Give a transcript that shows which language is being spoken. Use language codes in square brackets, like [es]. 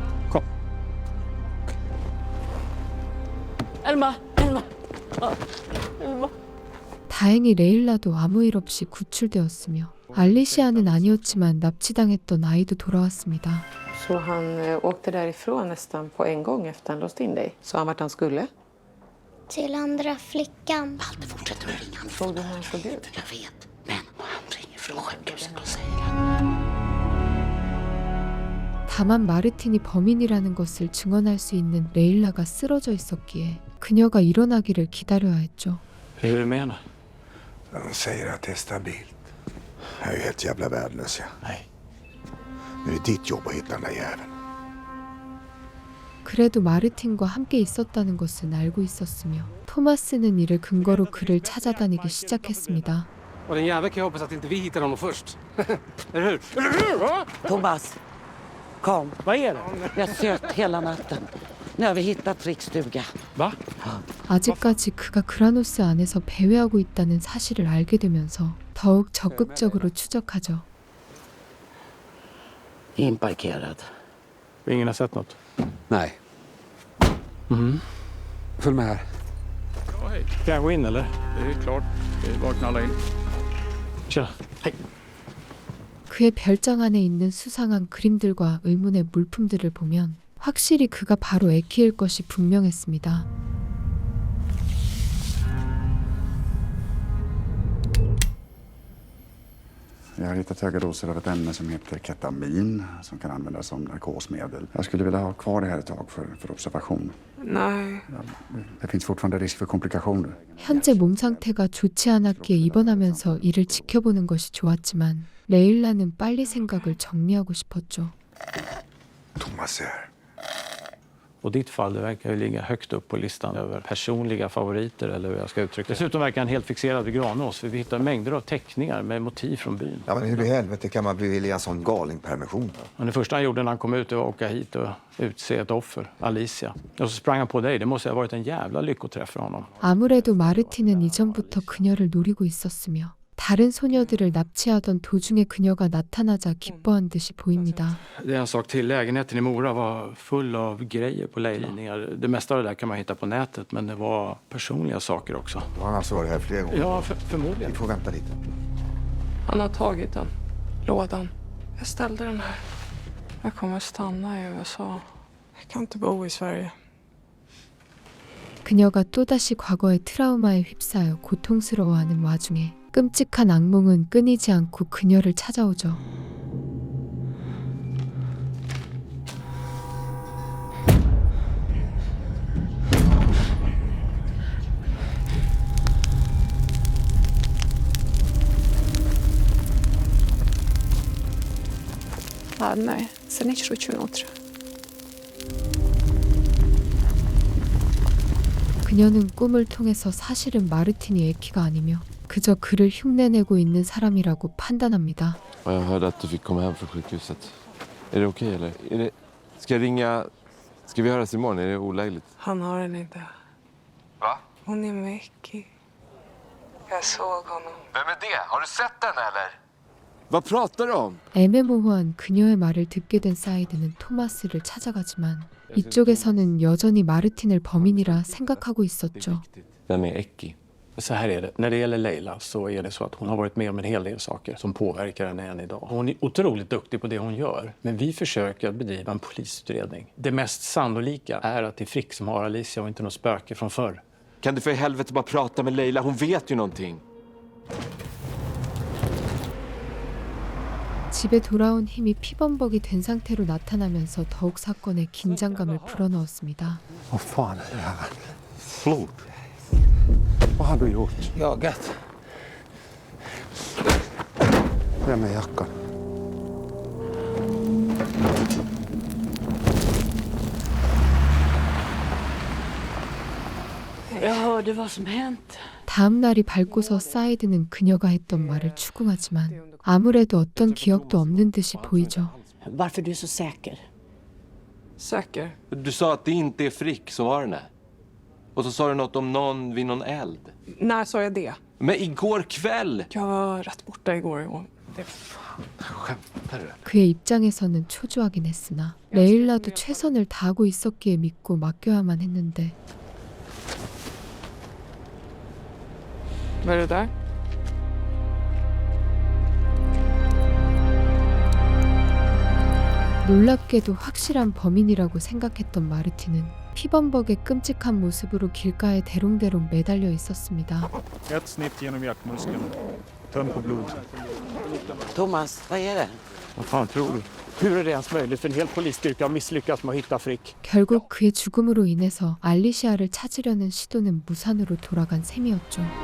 [sv] Kom. Elma! [ko] 다행히 레일라도 아무 일 없이 구출되었으며 알리시아는 아니었지만 납치당했던 아이도 돌아왔습니다. [sv] Så han åkte därifrån nästan på en gång efter han låst in dig? Sa han vart han skulle? Till andra flickan. Malte fortsätter att ringa. Såg du hur han såg ut? Jag vet, men han ringer från sjukhuset och säger [ko] 다만 마르틴이 범인이라는 것을 증언할 수 있는 레일라가 쓰러져 있었기에 그녀가 일어나기를 기다려야 했죠. [sv] Hur är det med henne? De säger att det är stabilt. Jag är ju helt jävla värdelös, ja. Nej. Nu är det ditt jobb att hitta den där jäveln. [ko] 그래도 마르틴과 함께 있었다는 것은 알고 있었으며 토마스는 이를 근거로 그를 찾아다니기 시작했습니다. [sv] Och den jäveln kan jag hoppas att inte vi hittar honom först. Eller hur? Eller hur? Va? Thomas, kom. Vad är det? Jag har sökt hela natten. Nu har vi hittat Ricks stuga. Va? [ko] 아직까지 그가 그라노스 안에서 배회하고 있다는 사실을 알게 되면서 더욱 적극적으로 추적하죠. [sv] Inparkerad. Ingen har sett något? Nej. Följ med här. Ja, hej. Kan jag gå in eller? Det är klart. Det är bara att knalla in. Tja. Hej. [ko] 그의 별장 안에 있는 수상한 그림들과 의문의 물품들을 보면 확실히 그가 바로 에키일 것이 분명했습니다. [sv] Jag har hittat höga doser av ett ämne som heter ketamin som kan användas som narkosmedel. Jag skulle vilja ha kvar det här ett tag för observation. Nej. Det finns fortfarande risk för komplikationer. [ko] 현재 몸 상태가 좋지 않았기에 입원하면서 이를 지켜보는 것이 좋았지만 레일라는 빨리 생각을 정리하고 싶었죠. [sv] Thomas är här. Och ditt fall, det verkar ju ligga högt upp på listan över personliga favoriter eller hur jag ska uttrycka det. Dessutom verkar han helt fixerad vid Granås för vi hittar mängder av teckningar med motiv från byn. Ja, men hur i helvete kan man bevilja en sån galingpermission? Men det första han gjorde när han kom ut var att åka hit och utse ett offer, Alicia. Och så sprang han på dig. Det måste ha varit en jävla lyckoträff för honom. [ko] 아무래도 마르틴은 이전부터 그녀를 노리고 있었으며 다른 소녀들을 납치하던 도중에 그녀가 나타나자 기뻐한 듯이 보입니다. [sv] Det är en sak till. Lägenheten i Mora var full av grejer på Leila. Det mesta av det där kan man hitta på nätet, men det var personliga saker också. Har han alltså varit här flera gånger? Ja, förmodligen. Vi får vänta lite. Han har tagit den. Lådan. Jag ställde den här. Jag kommer stanna i USA. Jag kan inte bo i Sverige. [ko] 그녀가 또다시 과거의 트라우마에 휩싸여 고통스러워하는 와중에 끔찍한 악몽은 끊이지 않고 그녀를 찾아오죠. 네, 세네치로 주노트라. 그녀는 꿈을 통해서 사실은 마르틴이 에키가 아니며 그저 그를 흉내내고 있는 사람이라고 판단합니다. [sv] Jag hörde att du fick komma hem från sjukhuset. Är det okej eller? Ska jag ringa? Ska vi höras imorgon? Är det olägligt? Han har den inte. Va? Hon är med Eki. Jag såg honom. Vem är det? Har du sett den eller? Vad pratar du om? [ko] 애매모호한 그녀의 말을 듣게 된 사이드는 토마스를 찾아가지만 이쪽에서는 여전히 마르틴을 범인이라 생각하고 있었죠. [sv] Vem är Eki? Så här är det. När det gäller Leila så är det så att hon har varit med om en hel del saker som påverkar henne än idag. Hon är otroligt duktig på det hon gör. Men vi försöker bedriva en polisutredning. Det mest sannolika är att det är Frick som har Alicia och inte något spöke från förr. Kan du för helvete bara prata med Leila? Hon vet ju någonting. [ko] 집에 돌아온 힘이 피범벅이 된 상태로 나타나면서 더욱 사건에 긴장감을 불어넣었습니다. [sv] Vad fan är det här? Flod. Vad har du gjort? Jagat. Vem är jackan? Jag hörde vad som hänt. [ko] 다음 날이 밝고서 사이드는 그녀가 했던 말을 추궁하지만 아무래도 어떤 기억도 없는 듯이 보이죠. [sv] Varför är du så säker? Säker? Du sa att det inte är Frick som var den här. Och så sa du något om någon vid någon eld. När sa jag det? Men igår kväll! Jag var rätt borta igår. Och det... Skämtar du? [ko] 그의 입장에서는 초조하긴 했으나 레일라도 최선을 다하고 있었기에 믿고 맡겨야만 했는데 [sv] Vad är det där? [ko] 놀랍게도 확실한 범인이라고 생각했던 마르틴은 피범벅의 끔찍한 모습으로 길가에 대롱대롱 매달려 있었습니다. [sv] Ett snitt genom jackmuskeln. Töm på blod. Thomas, vad är det? Vad fan tror du? Hur är det ens möjligt för en hel polisstyrka att misslyckas med att hitta Frick? [ko] 결국 그의 죽음으로 인해서 알리시아를 찾으려는 시도는 무산으로 돌아간 셈이었죠.